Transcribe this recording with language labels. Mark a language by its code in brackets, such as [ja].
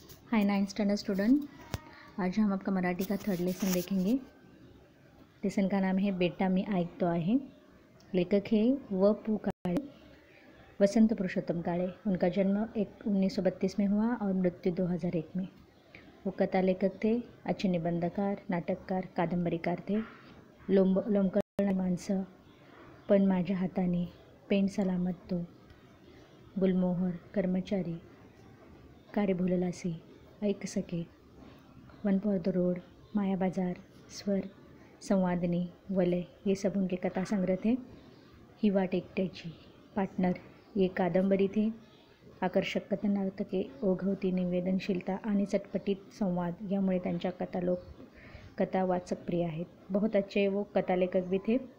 [hi] हाय 9th standard student. आज हम आपका मराठी का थर्ड लेसन देखेंगे। लेसन का नाम है बेटा मी ऐकतो आहे। लेखक है व.पु. काळे, वसंत पुरुषोत्तम काळे। उनका जन्म 1932 में हुआ और मृत्यु 2001 में। वो कथा लेखक थे, अच्छे निबंधकार, नाटककार, कादंबरीकार थे। लोंबकळणारी माणसं, पण माझ्या हाताने, पेन सलामत तो, गुलमोहर, कर्मचारी, कार्य भूललासी, ऐक सके, वन फॉर द रोड, माया बाजार, स्वर, संवादिनी, वलय, ये सब उनके कथा संग्रह थे। ही वाट एकट्याची, पार्टनर, ये कादंबरी थे। [mr] आकर्षक कथनार्थके, ओघवती निवेदनशीलता आणि चटपटीत संवाद यामुळे त्यांच्या कथा वाचक प्रिय आहेत। [hi] बहुत अच्छे वो कथा लेखक भी थे।